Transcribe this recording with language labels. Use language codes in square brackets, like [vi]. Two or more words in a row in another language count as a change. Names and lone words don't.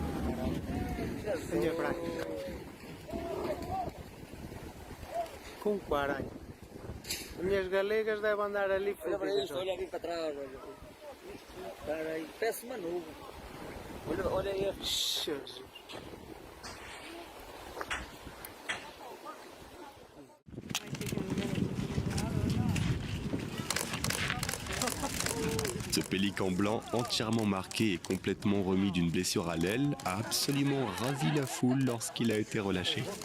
[pt] Olha para aqui. Com quaralho. As minhas galegas devem andar ali Olha para fodidas. isso, olha ali para trás. Olha. Espera aí, parece uma nuvem. Olha aí. Jesus. [fr] Ce pélican blanc, entièrement marqué et complètement remis d'une blessure à l'aile, a absolument ravi la foule lorsqu'il a été relâché.